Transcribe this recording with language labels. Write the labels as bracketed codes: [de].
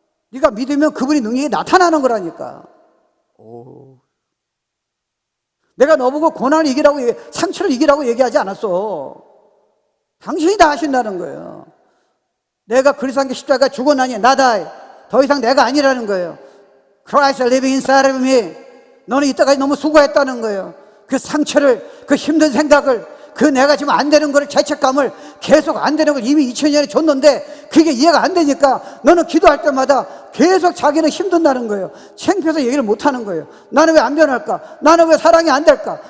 [ko] 네가 믿으면 그분의 능력이 나타나는 거라니까. 오. 내가 너보고 고난을 이기라고, 상처를 이기라고 얘기하지 않았어. 당신이 다 하신다는 거예요. 내가 그리스도의 십자가 죽어나니 나다. 더 이상 내가 아니라는 거예요. [en] Christ living inside of me. [ko] 너는 이때까지 너무 수고했다는 거예요. 그 상처를, 그 힘든 생각을, 그 내가 지금 안 되는 거를, 죄책감을 계속 안 되는 걸 이미 2000년에 줬는데 그게 이해가 안 되니까 너는 기도할 때마다 계속 자기는 힘든다는 거예요. 창피해서 얘기를 못 하는 거예요. 나는 왜 안 변할까? 나는 왜 사랑이 안 될까?